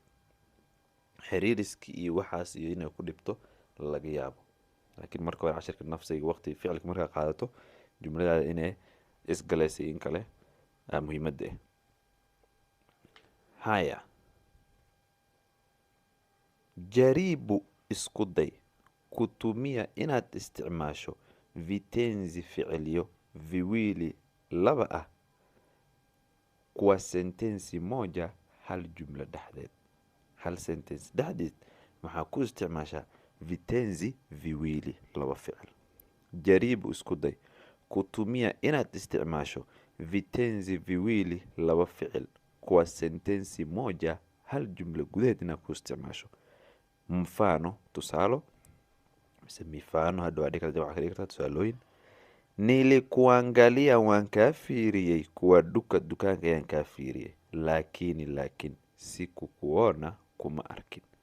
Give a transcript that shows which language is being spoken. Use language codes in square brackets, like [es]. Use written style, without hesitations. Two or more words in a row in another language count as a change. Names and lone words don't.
[so] xiriiriski iyo waxaas iyo inay ku dhibto laga yaabo, laakiin marka hore cashirka nafsiga waqti ficilka markaa qaadato jumladaada inay isgalaysay in kale muhiimadda ah. [sw] haya, jaribu [so] isku day kutumia inaad isticmaasho vitenzi ficilyo viwili laba ah [sw] kwa sentensi moja [so] hal jumla dhexdeed. hal sentence dhexdeed maxaa ku isticmaashaa vitenzi viwili, laba ficil. jaribu isku day kutumia inaad isticmaasho vitenzi viwili, laba ficil [sw] kwa sentensi moja [so] hal jumla gudaheed inaad ku isticmaasho. mfano, tusaalo mise mifano, hadda waa dhigi kartaa tusaalooyin. nilikuangalia waan kaa fiiriyey kuwa dukaanka ayaan kaa fiiriyey, laakiin sikukuona kuma arkin.